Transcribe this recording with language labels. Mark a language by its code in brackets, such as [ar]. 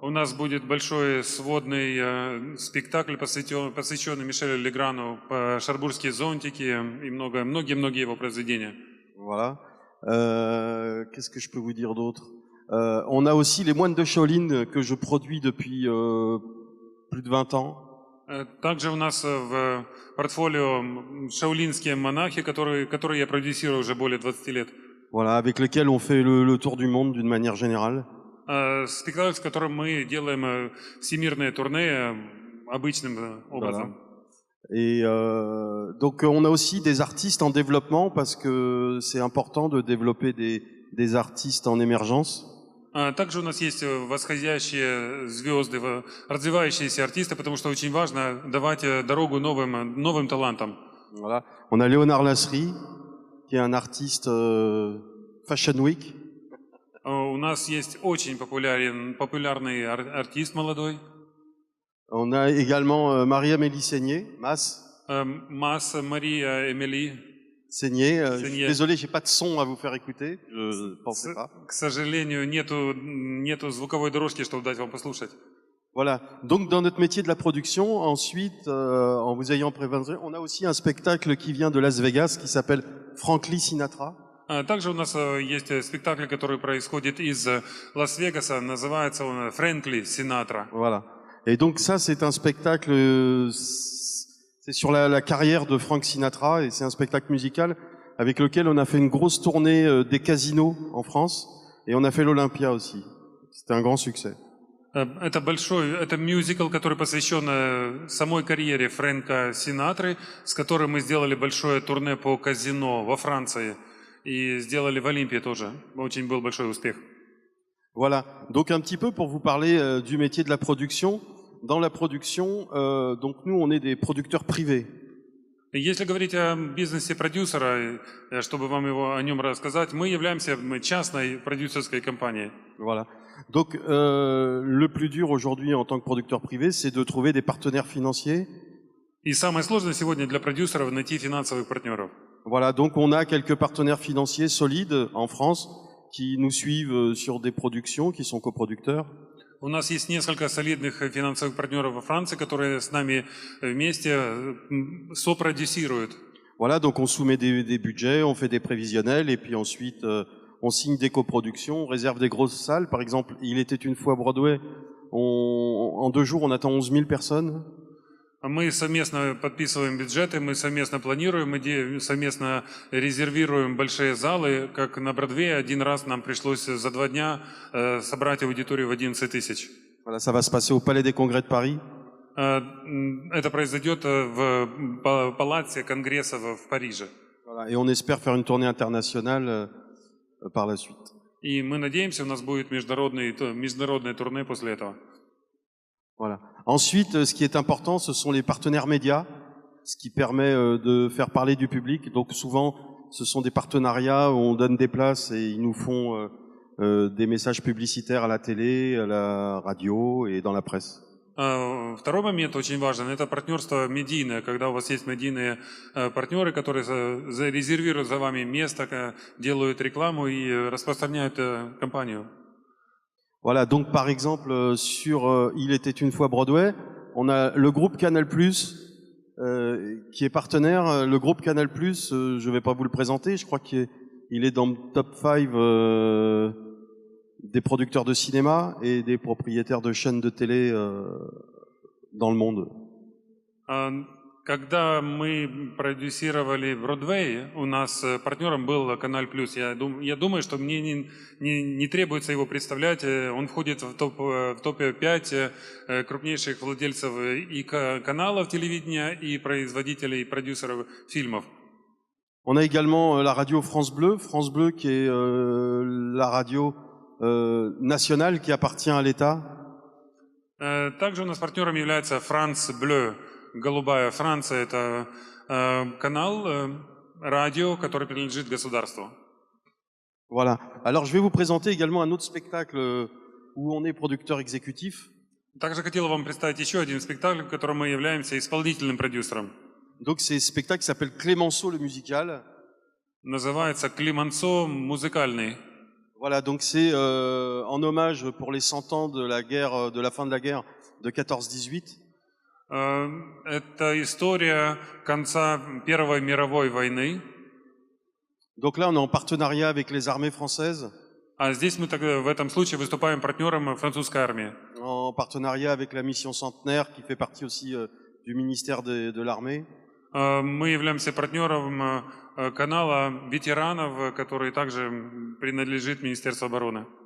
[ru] У нас будет большой сводный спектакль, посвященный Мишелю Леграну, «Шарбургские зонтики» и многие его произведения. [fr] Voilà. Qu'est-ce que je peux vous dire d'autre? On a aussi les moines de Shaolin que je produis depuis plus de 20 ans. [ru] Также у нас в портфолио шаолинские монахи, которые я продюсирую уже более 20 лет. [fr] Voilà, avec lesquels on fait le tour du monde d'une manière générale. [ru] Спектакль, с которым мы делаем всемирное турне обычным образом. [fr] Et donc on a aussi des artistes en développement parce que c'est important de développer des artistes en émergence. [ru] Также у нас есть восходящие звезды, развивающиеся артисты, потому что очень важно давать дорогу новым талантам. [fr] Voilà. On a Léonard Lasserie, qui est un artiste Fashion Week. [ru] У нас есть очень популярный артист молодой. [fr] On a également Marie-Amélie Seigné, Mas. [ru] Мас Мария Эмили. [fr] Seigné. Seigné. Désolé, j'ai pas de son à vous faire écouter. Je pensais pas. [ru] К сожалению, нету звуковой дорожки, чтобы дать вам послушать. [fr] Voilà. Donc dans notre métier de la production, ensuite, en vous ayant prévenu, on a aussi un spectacle qui vient de Las Vegas qui s'appelle Franklin Sinatra. [ru] Также у нас есть спектакль, который происходит из Лас-Вегаса, называется он «Фрэнкли Синатра». [fr] Voilà. Et donc ça, c'est un spectacle, c'est sur la carrière de Frank Sinatra, et c'est un spectacle musical avec lequel on a fait une grosse tournée des casinos en France, et on a fait l'Olympia aussi. C'était un grand succès. [ru] Это мюзикл, который посвящен самой карьере Фрэнка Синатры, с которым мы сделали большое турне по казино во Франции и сделали в Олимпии тоже. Очень был большой успех. [fr] Voilà. Donc un petit peu pour vous parler du métier de la production. Dans la production, donc nous, on est des producteurs privés. [ru] Если говорить о бизнесе продюсера, чтобы вам о нем рассказать, мы являемся частной продюсерской компанией. [fr] Voilà. Donc le plus dur aujourd'hui en tant que producteur privé, c'est de trouver des partenaires financiers. [ru] И самое сложное сегодня для продюсеров найти финансовых партнеров. [fr] Voilà. Donc on a quelques partenaires financiers solides en France qui nous suivent sur des productions, qui sont coproducteurs. [ru] У нас есть несколько солидных финансовых партнеров во Франции, которые с нами вместе сопродюсируют. [fr] Voilà, donc on soumet des budgets, on fait des prévisionnels et puis ensuite on signe des coproductions, on réserve des grosses salles. Par exemple, il était une fois Broadway, en 2 jours on attend 11 000 personnes. [ru] Мы совместно подписываем бюджеты, мы совместно планируем, мы совместно резервируем большие залы. Как на Бродвее, один раз нам пришлось за 2 дня собрать аудиторию в 11 тысяч. [fr] Voilà, ça va se passer au Palais des Congrès de Paris. [ru] Это произойдет в Палаце конгрессов в Париже. [fr] Voilà, et on espère faire une tournée internationale par la suite. [ru] И мы надеемся, у нас будет международное турне после этого. [fr] Voilà. Ensuite, ce qui est important, ce sont les partenaires médias, ce qui permet de faire parler du public. Donc souvent, ce sont des partenariats où on donne des places et ils nous font des messages publicitaires à la télé, à la radio et dans la presse. [ru] Второй момент очень важен – это партнерство медийное, когда у вас есть медийные партнеры, которые резервируют за вами место, делают рекламу и распространяют компанию. [fr] Voilà, donc par exemple, sur Il était une fois Broadway, on a le groupe Canal+, qui est partenaire. Le groupe Canal+, je ne vais pas vous le présenter, je crois qu'il est dans le top 5 des producteurs de cinéma et des propriétaires de chaînes de télé dans le monde. [ru] Когда мы продюсировали Бродвей, у нас партнером был Канал Плюс. Я думаю, что мне не требуется его представлять. Он входит в топе 5 крупнейших владельцев и каналов телевидения, и производителей, и продюсеров фильмов. [fr] On a également la radio France Bleu qui est la radio nationale qui appartient à l'État. [ru] Также у нас партнером является France Bleu. Голубая Франция – это канал радио, который принадлежит государству. [fr] Voilà. Alors, je vais vous présenter également un autre spectacle où on est producteur exécutif. [ru] Также хотел вам представить еще один спектакль, в котором мы являемся исполнительным продюсером. [fr] Donc, c'est un spectacle qui s'appelle Clémenceau le musical. [ru] Называется «Климансо музыкальный». [fr] Voilà, donc c'est en hommage pour les 100 ans de la guerre, de la fin de la guerre de 14-18. [ru] Это история конца Первой мировой войны. [fr] Donc là, on est en partenariat avec les armées françaises. [ru] А здесь мы в этом случае выступаем партнером французской армии. [fr] En partenariat avec la mission Centenaire, qui fait partie aussi du ministère de l'armée. [ru] Мы являемся партнером канала ветеранов, который также принадлежит Министерству обороны.